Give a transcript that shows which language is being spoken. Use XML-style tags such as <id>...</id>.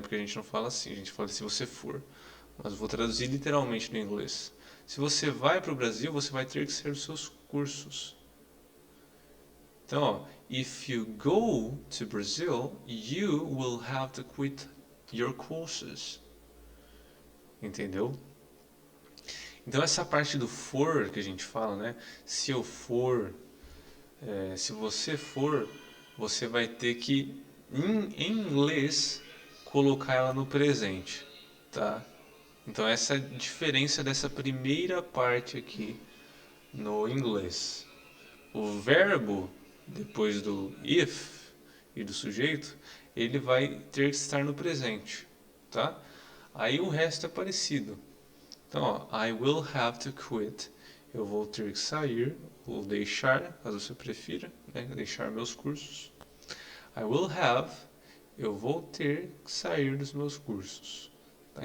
<pt>Porque a gente não fala assim, a gente fala se você for. Mas eu vou traduzir literalmente no inglês. Se você vai para o Brasil, você vai ter que ser os seus cursos. Então, ó,</pt> <en>if you go to Brazil, you will have to quit your courses.</en> <pt>Entendeu? Então essa parte do for que a gente fala, né? Se eu for, se você for, você vai ter que, em inglês, colocar ela no presente, tá? Então essa é a diferença dessa primeira parte aqui no inglês. O verbo, depois do if e do sujeito, ele vai ter que estar no presente, tá? Aí o resto é parecido. Então, ó,</pt> <en>I will have to quit.</en> <pt>Eu vou ter que sair, ou deixar, caso você prefira, né? Deixar meus cursos.</pt> <en>I will have,</en> <pt>eu vou ter que sair dos meus cursos. Tá?</pt>